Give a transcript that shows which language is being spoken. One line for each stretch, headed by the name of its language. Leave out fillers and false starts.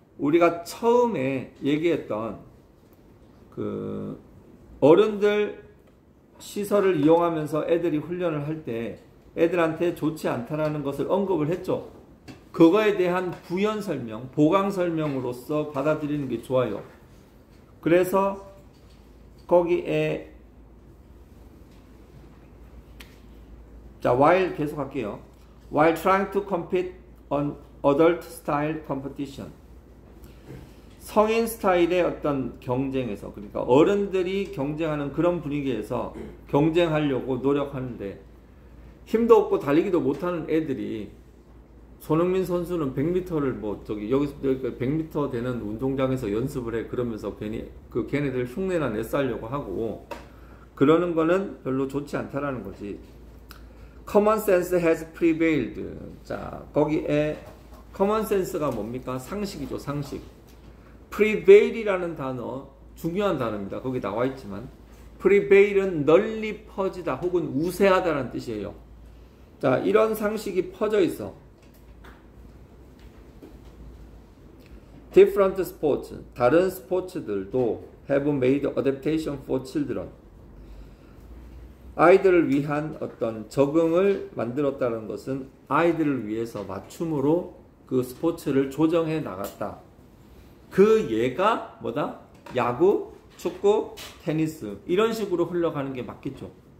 Korean: 우리가 처음에 얘기했던 그 어른들 시설을 이용하면서 애들이 훈련을 할 때 애들한테 좋지 않다라는 것을 언급을 했죠. 그거에 대한 부연 설명, 보강 설명으로서 받아들이는 게 좋아요. 그래서 거기에 자, while 계속 할게요.
English: While trying to compete on adult style competition.
Korean: 성인 스타일의 어떤 경쟁에서, 그러니까 어른들이 경쟁하는 그런 분위기에서 경쟁하려고 노력하는데 힘도 없고 달리기도 못하는 애들이 손흥민 선수는 100m를 뭐 저기 여기서 100m 되는 운동장에서 연습을 해. 그러면서 괜히 그 걔네들 흉내나 내싸려고 하고 그러는 거는 별로 좋지 않다라는 거지.
English: Common sense has prevailed.
Korean: 자, 거기에 common sense가 뭡니까? 상식이죠, 상식. prevail이라는 단어 중요한 단어입니다. 거기 나와 있지만 prevail은 널리 퍼지다 혹은 우세하다라는 뜻이에요. 자, 이런 상식이 퍼져 있어.
English: Different sports,
Korean: 다른 스포츠들도
English: have made adaptation for children.
Korean: 아이들을 위한 어떤 적응을 만들었다는 것은 아이들을 위해서 맞춤으로 그 스포츠를 조정해 나갔다. 그 예가 뭐다? 야구, 축구, 테니스 이런 식으로 흘러가는 게 맞겠죠.